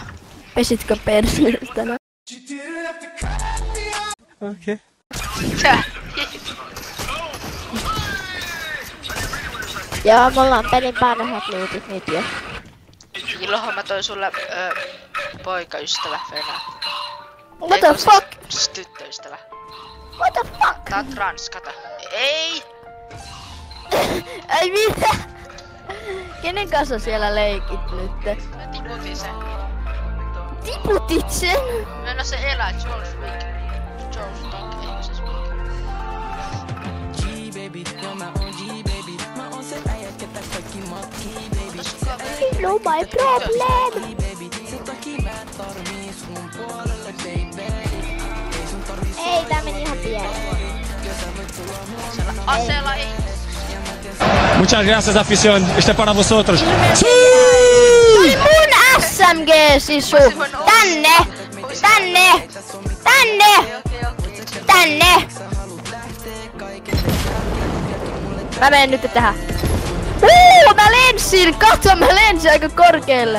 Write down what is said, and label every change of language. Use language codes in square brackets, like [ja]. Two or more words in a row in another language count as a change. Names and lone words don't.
[fi] Pesitkö perseellä tänään? Okay. Tää. Joo, mulla on pelin parhaat lootit nyt jo. Ilohan mä toin sulle poikaystävä Venä. [en] What the fuck? [fi] Siis tyttöystävä. [en] What the fuck? [fi] Tää on trans, kato. Ei! Ei mitä? Kenen kanssa siellä leikit nyt? Mä tiputin sen. Tiputit sen? No se elää, Jones Wick. Jones Wick, eikö se Wick? [en] No my problem! [fi] Ei, tää meni ihan pieleen. Aseella ei. [es] Muchas gracias, afición. Este para vosotros. [fi] Tuli mun SMG, sisu! Tänne! Tänne! Tänne! Tänne! Mä menen nyt tähän. Mä lensin! Katso, mä lensin aika korkealle!